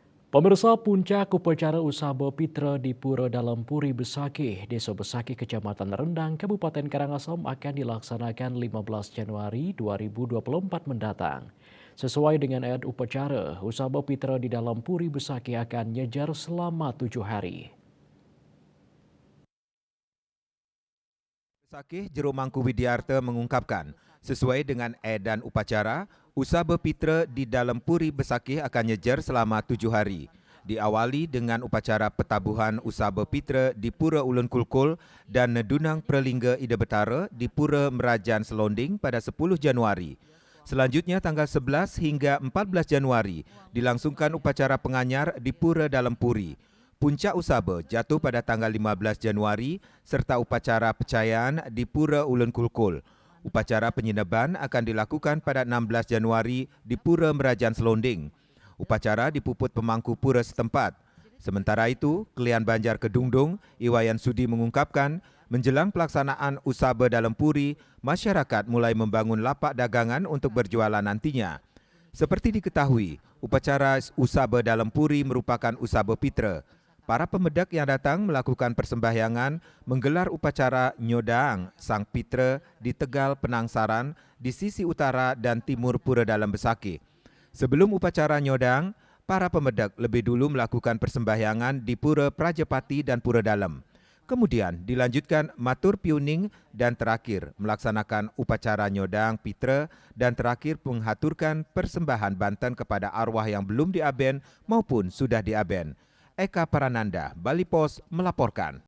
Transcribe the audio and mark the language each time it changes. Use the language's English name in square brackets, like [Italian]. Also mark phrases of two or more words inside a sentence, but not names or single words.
[Indonesian] Pemirsa puncak upacara Usaba Pitra di Pura Dalam Puri Besakih, Desa Besakih, Kecamatan Rendang, Kabupaten Karangasem akan dilaksanakan 15 Januari 2024 mendatang. Sesuai dengan adat upacara, Usaba Pitra di Dalam Puri Besakih akan nyejar selama 7 hari. Sakih Jero Mangku Widiarta mengungkapkan, sesuai dengan edan upacara, Usaba Pitra di dalam Puri Besakih akan nyejar selama 7 hari. Diawali dengan upacara petabuhan Usaba Pitra di Pura Ulun Kulkul dan Nedunang Prelingga Ida Betara di Pura Merajan Selonding pada 10 Januari. Selanjutnya tanggal 11 hingga 14 Januari dilangsungkan upacara penganyar di Pura Dalam Puri. Puncak Usaba jatuh pada tanggal 15 Januari serta upacara pecayaan di Pura Ulun Kulkul. Upacara penyineban akan dilakukan pada 16 Januari di Pura Merajan Selonding. Upacara dipuput pemangku pura setempat. Sementara itu, Kelian Banjar Kedungdung, Iwayan Sudi mengungkapkan, menjelang pelaksanaan Usaba Dalam Puri, masyarakat mulai membangun lapak dagangan untuk berjualan nantinya. Seperti diketahui, upacara Usaba Dalam Puri merupakan Usaba Pitra. Para pemedak yang datang melakukan persembahyangan menggelar upacara Nyodang Sang Pitra di Tegal Penangsaran di sisi utara dan timur Pura Dalam Besakih. Sebelum upacara Nyodang, para pemedak lebih dulu melakukan persembahyangan di Pura Prajapati dan Pura Dalam. Kemudian dilanjutkan [Balinese] matur piuning [Indonesian] dan terakhir melaksanakan upacara Nyodang Pitra dan terakhir menghaturkan persembahan banten kepada arwah yang belum diaben maupun sudah diaben. Eka Parananda, Bali Pos melaporkan.